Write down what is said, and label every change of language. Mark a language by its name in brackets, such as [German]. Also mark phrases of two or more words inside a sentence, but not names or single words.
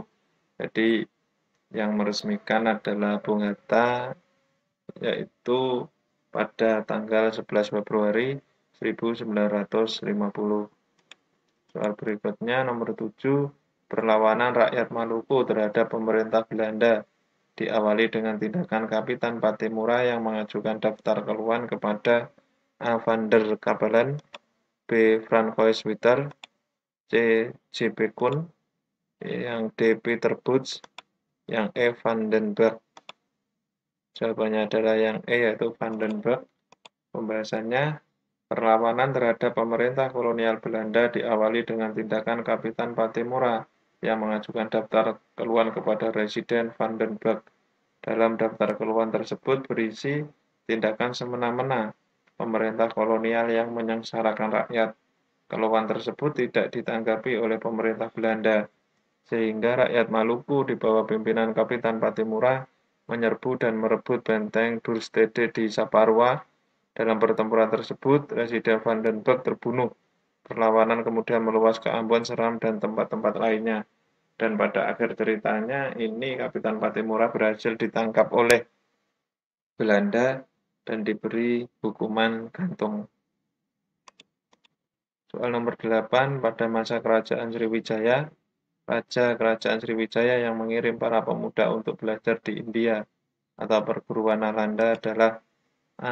[Indonesian] Jadi yang meresmikan adalah Bung Hatta, yaitu pada tanggal 11 Februari 1950. Soal berikutnya nomor 7, perlawanan rakyat Maluku terhadap pemerintah Belanda diawali dengan tindakan Kapitan Patimura yang mengajukan daftar keluhan kepada A. van der Capellen, B. Francois-Witter, C. J.P. Koen, yang D. Peter Boots, yang E. van den Berg. Jawabannya adalah yang E, yaitu van den Berg. Pembahasannya, perlawanan terhadap pemerintah kolonial Belanda diawali dengan tindakan Kapitan Patimura yang mengajukan daftar keluhan kepada Residen van den Berg. Dalam daftar keluhan tersebut berisi tindakan semena-mena pemerintah kolonial yang menyengsarakan rakyat. Keluhan tersebut tidak ditanggapi oleh pemerintah Belanda, sehingga rakyat Maluku di bawah pimpinan Kapitan Patimura menyerbu dan merebut benteng Durstede di Saparua. Dalam pertempuran tersebut, Residen van den Berg terbunuh. Perlawanan kemudian meluas ke Ambon, Seram, dan tempat-tempat lainnya. Dan pada akhir ceritanya, ini Kapitan Patimura berhasil ditangkap oleh Belanda dan diberi hukuman gantung. Soal nomor 8, pada masa kerajaan Sriwijaya, Raja Kerajaan Sriwijaya yang mengirim para pemuda untuk belajar di India atau perguruan Nalanda adalah A.